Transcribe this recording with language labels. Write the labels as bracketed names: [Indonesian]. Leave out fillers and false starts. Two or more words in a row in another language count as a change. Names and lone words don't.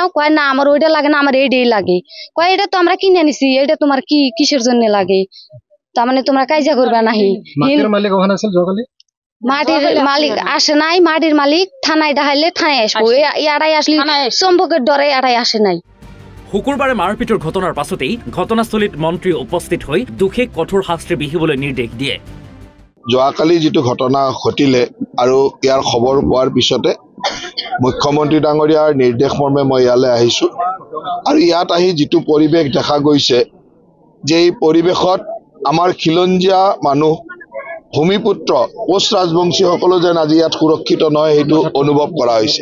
[Bangla] কয় না আমার ওইটা লাগে না, আমার এইটাই লাগে। কয় এটা তো আমরা কিনে নিছি, এটা তোমার কি কিসের জন্য লাগে, তার মানে তোমরা কাইজা করবে নাহি। মাটির মালিক আসে নাই, মাটির মালিক থানায় ডাহাইলে থানায় আসবো, ইয়ারাই আসলে চম্পকের ডরে ইয়ারাই আসে নাই। [Assamese] শুকুৰবাৰে মাৰপিটৰ ঘটনাৰ পাছতেই ঘটনাস্থলীত মন্ত্ৰী উপস্থিত হৈ দোষীক কঠোৰ শাস্তি বিহিবলৈ নিৰ্দেশ দিয়ে। যোৱাকালি যিটো ঘটনা ঘটিলে আৰু ইয়াৰ খবৰ পোৱাৰ পিছতে মুখ্যমন্ত্ৰী ডাঙৰীয়াৰ নিৰ্দেশ মৰ্মে মই ইয়ালৈ আহিছোঁ আৰু ইয়াত আহি যিটো পৰিৱেশ দেখা গৈছে যে এই পৰিৱেশত আমাৰ খিলঞ্জীয়া মানুহ ভূমিপুত্ৰ কোচ ৰাজবংশীসকলো যেন আজি ইয়াত সুৰক্ষিত নহয় সেইটো অনুভৱ কৰা হৈছে।